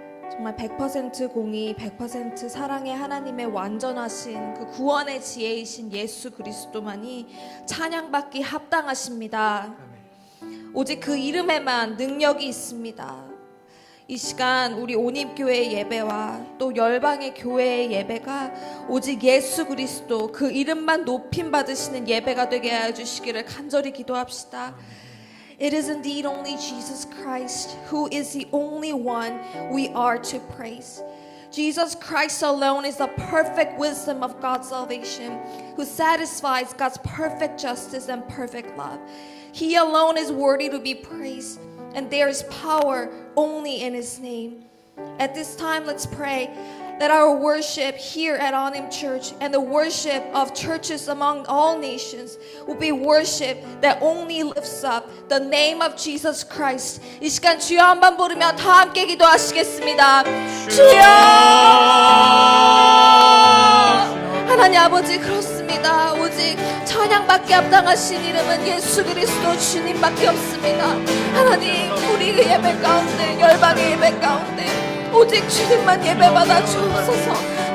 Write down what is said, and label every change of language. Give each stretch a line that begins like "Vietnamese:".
Korean: 정말 100% 공의, 100% 사랑의 하나님의 완전하신 그 구원의 지혜이신 예수 그리스도만이 찬양받기 합당하십니다. 오직 그 이름에만 능력이 있습니다. 이 시간 우리 온입교회의 예배와 또 열방의 교회의 예배가 오직 예수 그리스도 그 이름만 높임 받으시는 예배가 되게 하여 주시기를 간절히 기도합시다.
English: It is indeed only Jesus Christ who is the only one we are to praise. Jesus Christ alone is the perfect wisdom of God's salvation, who satisfies God's perfect justice and perfect love. He alone is worthy to be praised, and there is power only in His name. At this time, let's pray that our worship here at Onim Church and the worship of churches among all nations will be worship that only lifts up the name of Jesus Christ.
Korean: 이 시간 주여 한번 부르며 다 함께 기도하시겠습니다. 주여! 하나님 아버지 그렇습니다. 오직 찬양밖에 합당하신 이름은 예수 그리스도 주님밖에 없습니다. 하나님 우리 예배 가운데 열방의 예배 가운데 오직 주님만 예배받아 주옵소서.